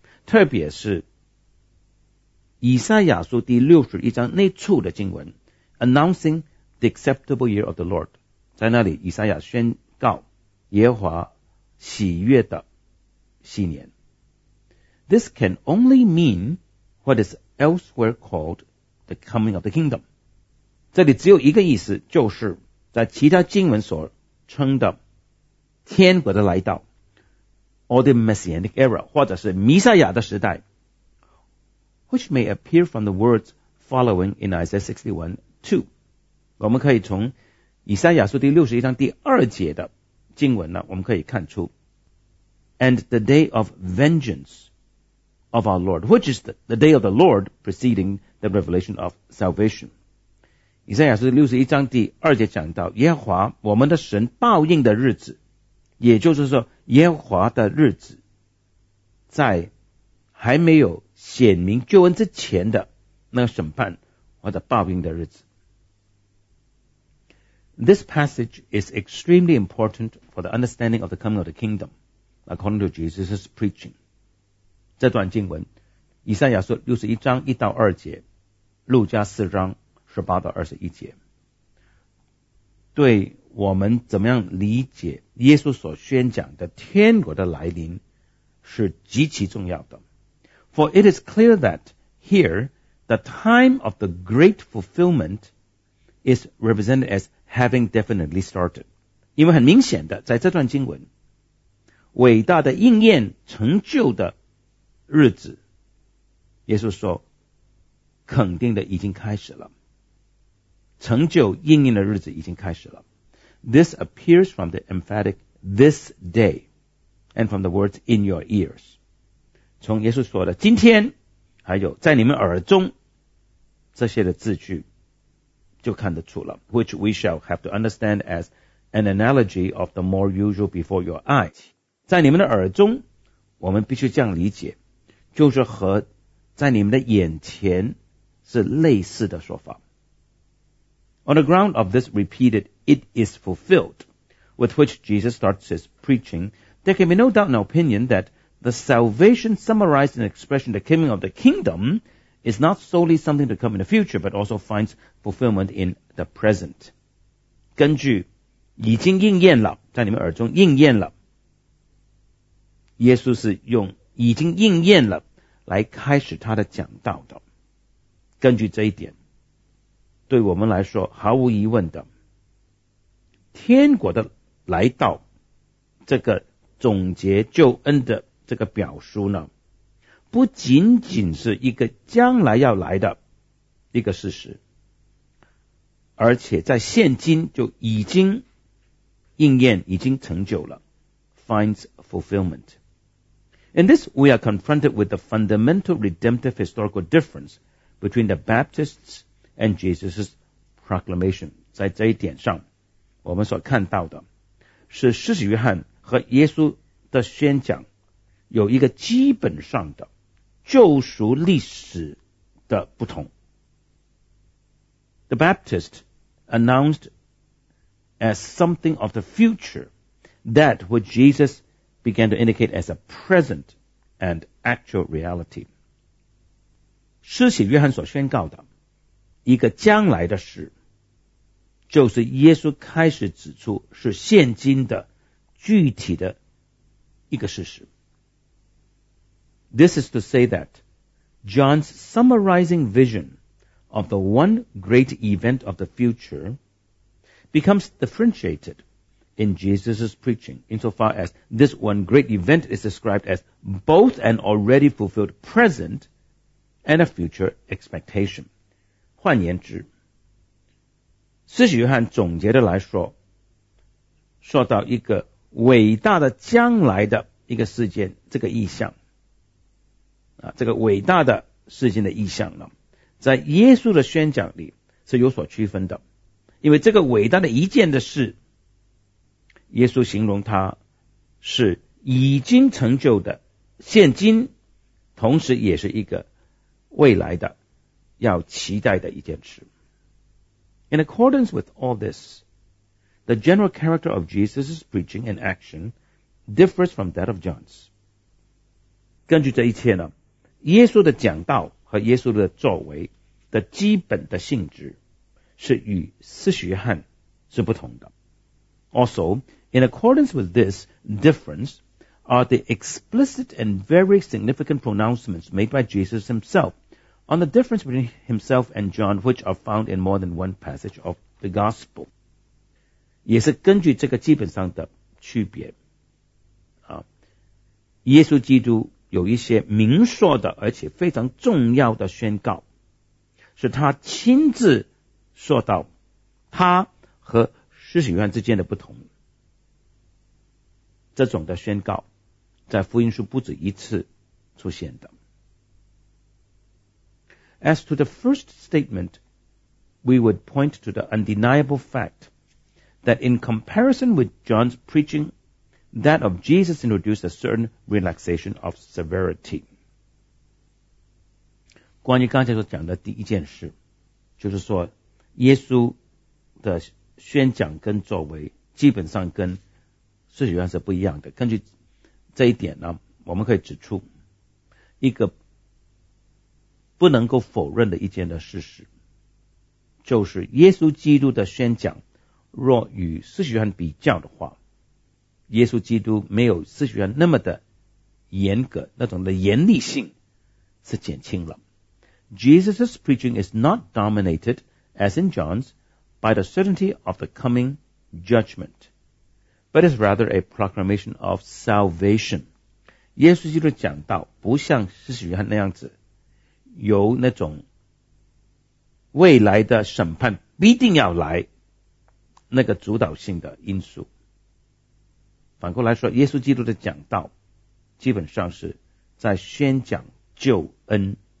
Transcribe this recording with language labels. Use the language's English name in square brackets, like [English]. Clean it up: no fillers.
[Chinese] 特别是以赛亚书第61章那处的经文 [English] announcing the acceptable year of the Lord, [Chinese] 在那里以赛亚宣告耶和华喜悦的禧年。 [English] This can only mean what is elsewhere called the coming of the kingdom. [Chinese] 这里只有一个意思，就是在其他经文所称的天国的来到 [English] or the messianic era, [Chinese] 或者是弥赛亚的时代， [English] which may appear from the words following in Isaiah 61:2. [Chinese] 我们可以从以赛亚书第61章第二节的经文呢，我们可以看出 [English] and the day of vengeance of our Lord, which is the day of the Lord preceding the revelation of salvation. [Chinese] 以赛亚书六十一章第二节讲到耶和华我们的神报应的日子，也就是说耶和华的日子在还没有显明救恩之前的那个审判或者报应的日子。 [English] This passage is extremely important for the understanding of the coming of the kingdom according to Jesus' preaching. [Chinese] 这段经文以赛亚书六十一章一到二节，路加四章十八到二十一节，对我们怎么样理解耶稣所宣讲的天国的来临是极其重要的。 [English] For it is clear that here the time of the great fulfillment is represented as having definitely started. [Chinese] 因为很明显的在这段经文伟大的应验成就的日子耶稣说肯定的已经开始了，成就应验的日子已经开始了。 [English] This appears from the emphatic this day and from the words in your ears. [Chinese] 从耶稣说的今天还有在你们耳中这些的字句就看得出了， [English] which we shall have to understand as an analogy of the more usual before your eyes. [Chinese] 在你们的耳中我们必须这样理解，就是和在你们的眼前是类似的说法。 [English] On the ground of this repeated it is fulfilled with which Jesus starts his preaching, there can be no doubt in our opinion that the salvation summarized in the expression the coming of the kingdom is not solely something to come in the future, but also finds fulfillment in the present. [Chinese] 根据已经应验了，在你们耳中应验了，耶稣是用已经应验了来开始他的讲道的。根据这一点，对我们来说毫无疑问的，天国的来到，这个总结救恩的这个表述呢，不仅仅是一个将来要来的一个事实，而且在现今就已经应验，已经成就了， [English] finds fulfillment. In this, we are confronted with the fundamental redemptive historical difference between the Baptists and Jesus' proclamation. [Chinese] 在这一点上，我们所看到的是施洗约翰和耶稣的宣讲有一个基本上的救赎历史的不同。 [English] The Baptist announced as something of the future that what Jesus began to indicate as a present and actual reality. [Chinese] 施洗约翰所宣告的一个将来的事，就是耶稣开始指出是现今的具体的一个事实。 [English] This is to say that John's summarizing vision of the one great event of the future becomes differentiated in Jesus' preaching insofar as this one great event is described as both an already fulfilled present and a future expectation. [Chinese] 换言之，施洗约翰总结的来说，说到一个伟大的将来的一个事件，这个意象啊，这个伟大的事件的意象呢，在耶稣的宣讲里是有所区分的，因为这个伟大的一件的事，耶稣形容它是已经成就的，现今，同时也是一个未来的，要期待的一件事。 [English] In accordance with all this, the general character of Jesus' preaching and action differs from that of John's. [Chinese] 根据这一切呢，耶稣的讲道和耶稣的作为的基本的性质是与施洗约翰是不同的。 [English] Also, in accordance with this difference are the explicit and very significant pronouncements made by Jesus himself on the difference between himself and John, which are found in more than one passage of the gospel. [Chinese] 也是根据这个基本上的区别，耶稣基督有一些明说的而且非常重要的宣告，是他亲自说到他和施洗约翰之间的不同。这种的宣告在福音书不止一次出现的。 [English] As to the first statement, we would point to the undeniable fact that in comparison with John's preaching, that of Jesus introduced a certain relaxation of severity. [Chinese] 关于刚才所讲的第一件事，就是说耶稣的宣讲跟作为基本上跟世俗上是不一样的。根据这一点呢，我们可以指出一个不能够否认的一件的事实，就是耶稣基督的宣讲若与世俗上比较的话，耶稣基督没有世俗上那么的严格，那种的严厉性是减轻了。 [English] Jesus' preaching is not dominated, as in John's, by the certainty of the coming judgment, but is rather a proclamation of salvation. [Chinese] 耶稣基督讲道不像使徒约翰那样子有那种未来的审判必定要来那个主导性的因素。反过来说，耶稣基督的讲道基本上是在宣讲救恩。